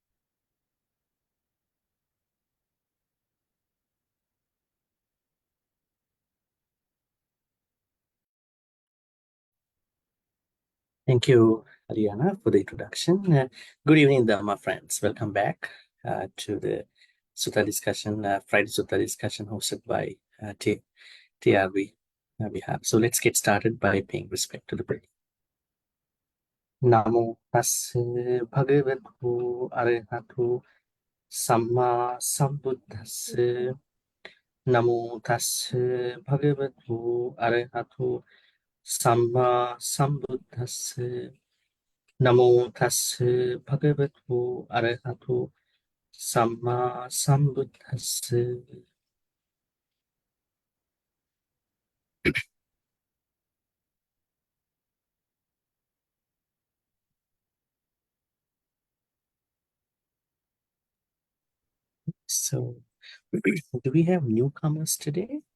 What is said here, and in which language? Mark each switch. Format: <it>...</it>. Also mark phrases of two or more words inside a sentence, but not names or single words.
<en>Thank you, Ariana, for the introduction. Good evening, Dharma friends. Welcome back to the Sutta discussion, Friday Sutta discussion hosted by TRV. So let's get started by paying respect to the prayer.</en> <pi>Namo tassa bhagavato arahato samma sambuddhassa. Namo tassa bhagavato arahato samma sambuddhassa. Namo tassa bhagavato arahato samma sambuddhassa.</pi> <en>So, do we have newcomers today?</en>